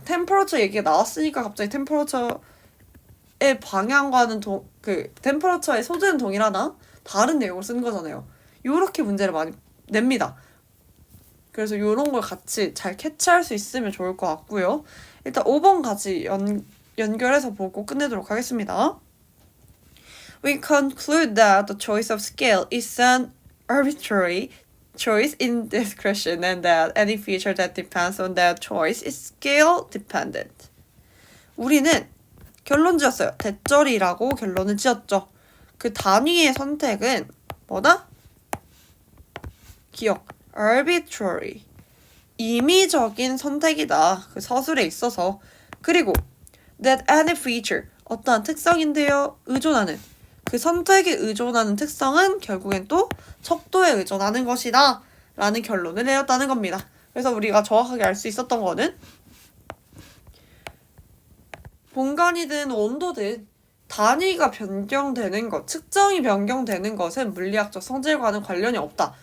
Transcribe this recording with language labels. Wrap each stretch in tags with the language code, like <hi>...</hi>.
<ko>템퍼러처 얘기가 나왔으니까 갑자기 템퍼러처의 방향과는 템퍼러처의 소재는 동일하나 다른 내용을 쓴 거잖아요. 요렇게 문제를 많이 냅니다. 그래서 요런 걸 같이 잘 캐치할 수 있으면 좋을 것 같고요. 일단 5번 같이 연결해서 보고 끝내도록 하겠습니다.</ko> <en>We conclude that the choice of scale is an arbitrary choice in discretion and that any feature that depends on that choice is scale dependent.</en> <ko>우리는 결론 지었어요. 대절이라고 결론을 지었죠. 그 단위의 선택은 뭐다? 기억. arbitrary. 임의적인 선택이다. 그 서술에 있어서. 그리고</ko> <en>that any feature.</en> <ko>어떠한 특성인데요. 의존하는. 그 선택에 의존하는 특성은 결국엔 또 척도에 의존하는 것이다. 라는 결론을 내렸다는 겁니다. 그래서 우리가 정확하게 알 수 있었던 거는 공간이든 온도든 단위가 변경되는 것, 측정이 변경되는 것은 물리학적 성질과는 관련이 없다.</ko>